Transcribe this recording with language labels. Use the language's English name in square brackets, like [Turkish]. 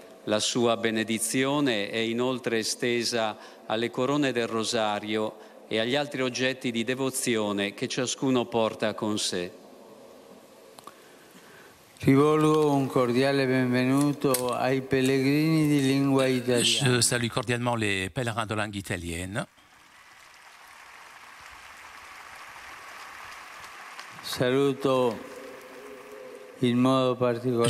[Italian] La sua benedizione è inoltre estesa alle corone del rosario e agli altri oggetti di devozione che ciascuno porta con sé. Rivolgo un cordiale benvenuto ai pellegrini di lingua italiana. [French] Je salue cordialement les pèlerins de langue italienne. [Italian] Saluto in modo particolare.